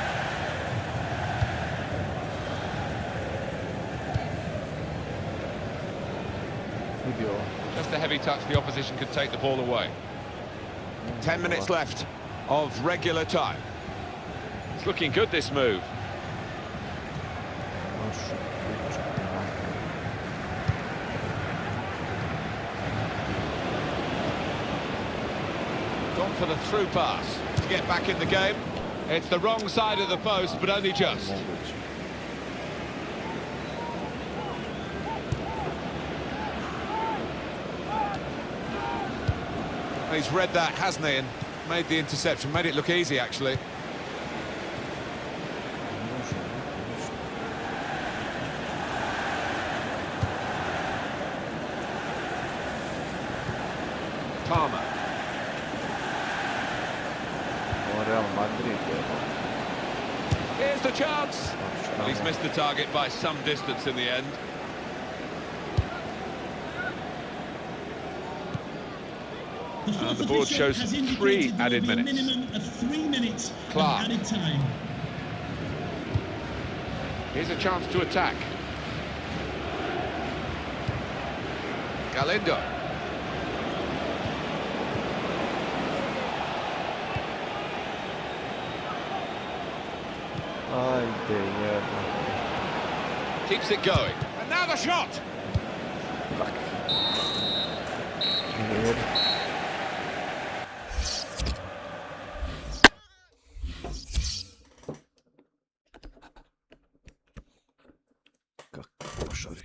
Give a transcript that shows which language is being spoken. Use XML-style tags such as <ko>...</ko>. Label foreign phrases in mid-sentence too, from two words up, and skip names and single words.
<sr>Vidio.</sr> <en>Just a heavy touch, the opposition could take the ball away. 10 minutes left of regular time. It's looking good, this move.</en> <sr>Može pričati ovako.</sr> <en>Gone for the through pass to get back in the game. It's the wrong side of the post, but only just.</en> <sr>Moguće.</sr> <en>He's read that, hasn't he, and made the interception, made it look easy, actually.</en> <sr>Ne može niko ništa.</sr> <en>Palmer.</en> <sr>Ovo Real Madrid je.</sr> <en>Here's the chance. Well, he's missed the target by some distance in the end. And the board shows 3 added minutes. A minimum of 3 minutes Clark. of added time. Here's a chance to attack. Galindo.</en> <sr>Ajde, jedno.</sr> <en>Keeps it going. And now the shot.</en> <sr>Jer. Kako košari.</sr>